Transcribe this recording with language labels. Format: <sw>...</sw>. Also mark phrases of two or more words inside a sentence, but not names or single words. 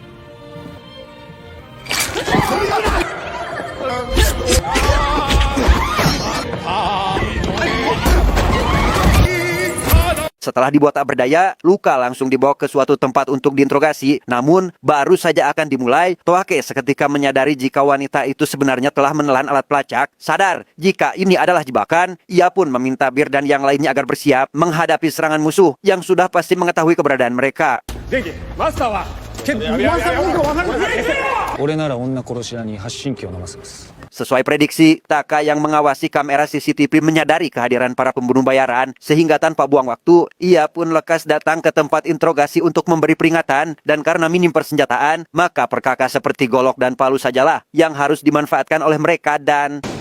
<id>Setelah dibuat tak berdaya, Luka langsung dibawa ke suatu tempat untuk diinterogasi. Namun, baru saja akan dimulai, Toake seketika menyadari jika wanita itu sebenarnya telah menelan alat pelacak. Sadar jika ini adalah jebakan, ia pun meminta Bir dan yang lainnya agar bersiap menghadapi serangan musuh yang sudah pasti mengetahui keberadaan mereka.</id> <ja>元気マスターは俺なら女殺し屋に発信機を飲ませます。</ja> <id>Sesuai prediksi, Taka yang mengawasi kamera CCTV menyadari kehadiran para pembunuh bayaran, sehingga tanpa buang waktu, ia pun lekas datang ke tempat interogasi untuk memberi peringatan, dan karena minim persenjataan, maka perkakas seperti golok dan palu sajalah yang harus dimanfaatkan oleh mereka dan...</id>